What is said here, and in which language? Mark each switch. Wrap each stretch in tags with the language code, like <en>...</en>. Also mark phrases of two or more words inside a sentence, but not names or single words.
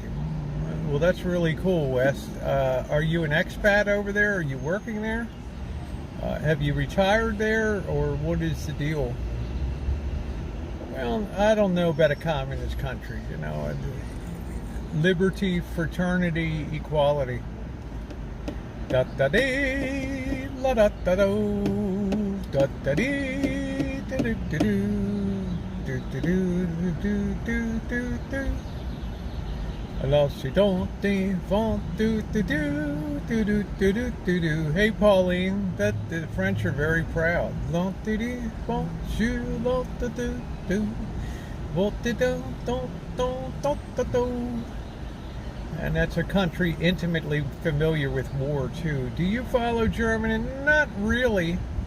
<en>Well, that's really cool, Wes. Are you an expat over there? Are you working there? Have you retired there, or what is the deal? Well, I don't know about a communist country, you know. Liberty, fraternity, equality. Da da dee, la da da do, da da dee, da do do do, do do do do do do.</en> <fr>Alors c'est donc des vents do do do do do do do do do.</fr> <en>Hey Pauline, that the French are very proud. And that's a country intimately familiar with war too. Do you follow German? Not really.</en>